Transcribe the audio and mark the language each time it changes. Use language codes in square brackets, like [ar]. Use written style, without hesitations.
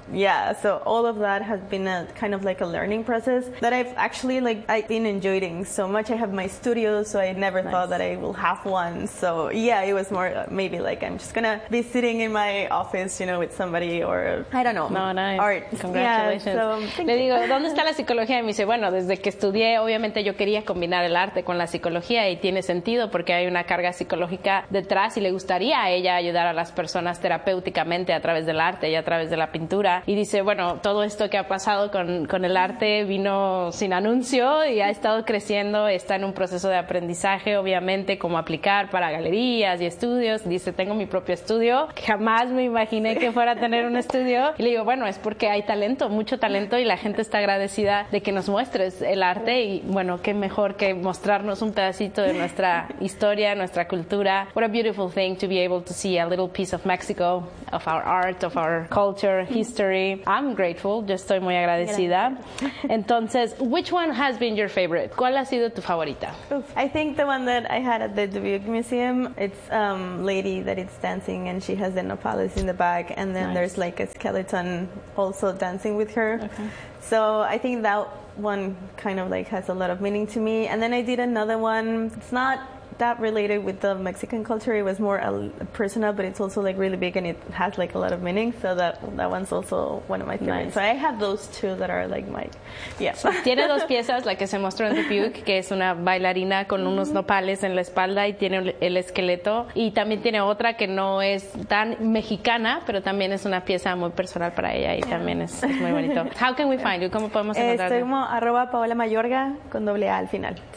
[en] Yeah, so all of that has been a kind of like a learning process that I've actually like I've been enjoying so much. I have my studio, so I never thought that I will have one. So yeah, it was more maybe like I'm just gonna be sitting in my office, you know, with somebody or I don't know. No, nice. Art. Congratulations. Yeah, so, [es] le digo, ¿dónde está la psicología? Y me dice, bueno, desde que estudié, obviamente yo quería combinar el arte con la psicología y tiene sentido porque hay una carga psicológica detrás y le gustaría a ella ayudar a las personas terapéuticamente a través del arte y a través de la pintura. Y dice, bueno, todo esto que ha pasado con el arte vino sin anuncio y ha estado creciendo, está en un proceso de aprendizaje, obviamente, cómo aplicar para galerías y estudios. Dice, tengo mi propio estudio, jamás me imaginé que fuera a tener un estudio. Y le digo, bueno, es porque hay talento, mucho talento, y la gente está agradecida de que nos muestres el arte. Y bueno, qué mejor que mostrarnos un pedacito de nuestra historia, nuestra cultura. [en] What a beautiful thing to be able to see a little piece of Mexico, of our art, of our culture, history. I'm grateful. [es] Yo estoy muy agradecida. Entonces, [en] which one has been your favorite? [es] ¿Cuál ha sido tu favorita? Oof. [en] I think the one that I had at the Dubuque Museum, it's lady that it's dancing and she has the Nopales in the back and then nice. There's like a skeleton also dancing with her. Okay. So I think that one kind of like has a lot of meaning to me. And then I did another one. It's not that related with the Mexican culture. It was more personal, but it's also like really big and it has like a lot of meaning. So that one's also one of my favorites. So I have those two that are like my, yeah. [es] Tiene dos piezas, la que se mostró en Dubuque, que es una bailarina con unos nopales en la espalda y tiene el esqueleto. Y también tiene otra que no es tan mexicana, pero también es una pieza muy personal para ella y también es muy bonito. [en] How can we find you? [es] ¿Cómo podemos encontrarte? Estoy como @PaolaMayorga con doble A al final.